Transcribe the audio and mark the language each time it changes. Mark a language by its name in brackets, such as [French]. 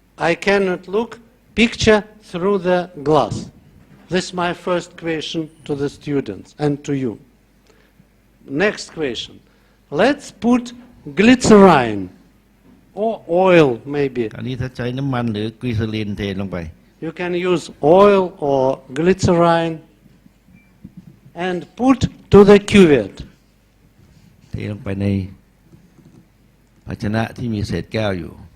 [English] I cannot look picture through the glass. This is my first question to the students and to you. Next question. Let's put glycerine or oil maybe. [Thai] อันนี้ถ้าใช้น้ำมันหรือกรีซอลีนเทลงไป [English] You can use oil or glycerine and put to the cuvette. [Thai] เทลงไปในภาชนะที่มีเศษแก้วอยู่